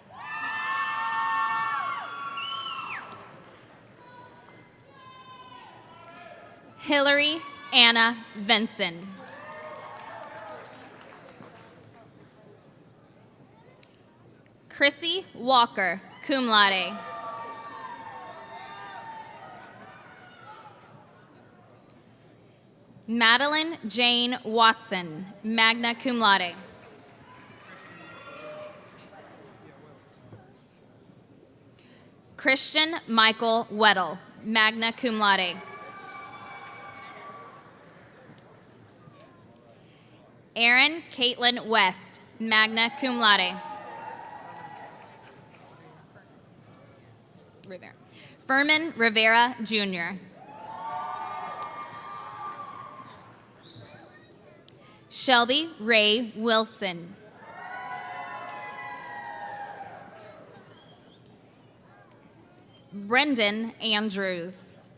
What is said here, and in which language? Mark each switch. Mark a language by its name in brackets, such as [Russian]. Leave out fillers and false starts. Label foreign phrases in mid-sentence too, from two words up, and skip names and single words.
[English] Hillary Anna Benson. Chrissy Walker, [Latin] cum laude. [English] Madeline Jane Watson, [Latin] magna cum laude. [English] Christian Michael Weddle, [Latin] magna cum laude. [English] Erin Caitlin West, [Latin] magna cum laude. [English] Rivera. Furman Rivera, Jr. Shelby Ray Wilson. Brendan Andrews.